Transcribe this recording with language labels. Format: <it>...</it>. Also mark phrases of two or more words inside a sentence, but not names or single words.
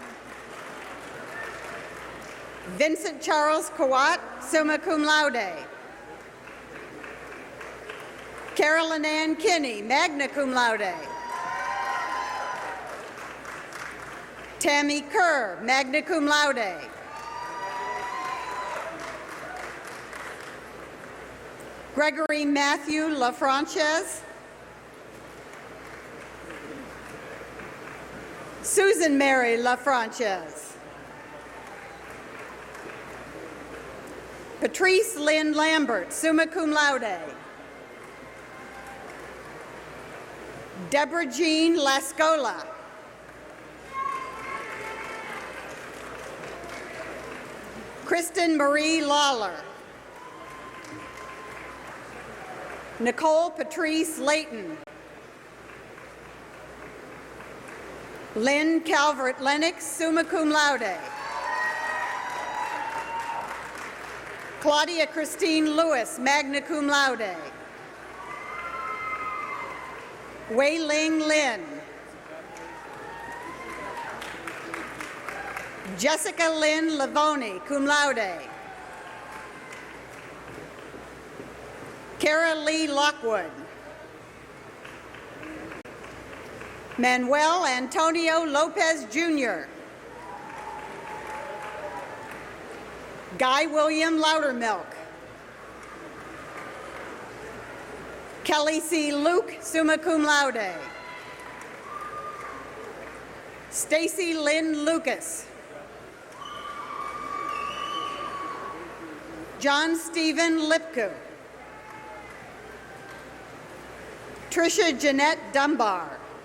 <en>Vincent Charles Kawat,</en> <la>summa cum laude.</la> <en>Carolyn Ann Kinney,</en> <la>magna cum laude.</la> <en>Tammy Kerr,</en> <la>magna cum laude.</la> <en>Gregory Matthew LaFrances. Susan Mary LaFrances. Patrice Lynn Lambert,</en> <la>summa cum laude.</la> <en>Deborah Jean Lascola. Kristen Marie Lawler. Nicole Patrice Layton. Lynn Calvert Lennox,</en> <la>summa cum laude.</la> <en>Claudia Christine Lewis,</en> <la>magna cum laude.</la> <en>Wei Ling Lin. Jessica Lynn Lavoni,</en> <la>cum laude.</la> <en>Kara Lee Lockwood. Manuel Antonio Lopez Jr. Guy William Loudermilk. Kelly C. Luke,</en> <la>summa cum laude.</la> <en>Stacy Lynn Lucas. John Stephen Lipku. Tricia Jeanette Dunbar.</en>